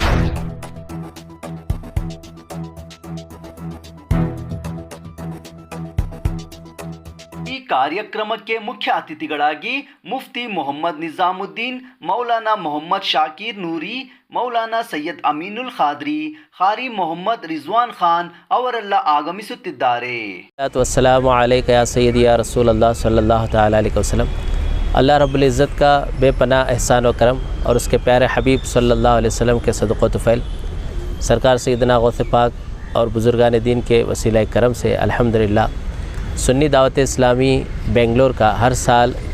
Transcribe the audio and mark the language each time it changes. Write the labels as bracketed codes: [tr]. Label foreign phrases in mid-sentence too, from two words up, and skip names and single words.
[kn] ಈ ಕಾರ್ಯಕ್ರಮಕ್ಕೆ ಮುಖ್ಯ ಅತಿಥಿಗಳಾಗಿ ಮುಫ್ತಿ ಮೊಹಮ್ಮದ್ ನಿಜಾಮುದ್ದೀನ್, ಮೌಲಾನಾ ಮೊಹಮ್ಮದ್ ಶಾಕಿರ್ ನೂರಿ, ಮೌಲಾನಾ ಸೈಯದ್ ಅಮೀನುಲ್ ಖಾದ್ರಿ, ಖಾರಿ ಮೊಹಮ್ಮದ್ ರಿಜ್ವಾನ್ ಖಾನ್ ಅವರೆಲ್ಲ ಆಗಮಿಸುತ್ತಿದ್ದಾರೆ. [ar] والسلام عليك يا سيدي يا رسول الله صلى الله تعالى عليه وسلم. [ur] اللہ رب العزت کا بے پناہ احسان و کرم اور اس کے پیارے حبیب [ar] صلى الله عليه وسلم [ur] کے صدقہ و طفیل سرکار سیدنا غوث پاک اور بزرگان دین کے وسیلہ کرم سے الحمدللہ سنی دعوت اسلامی بنگلور کا ہر سال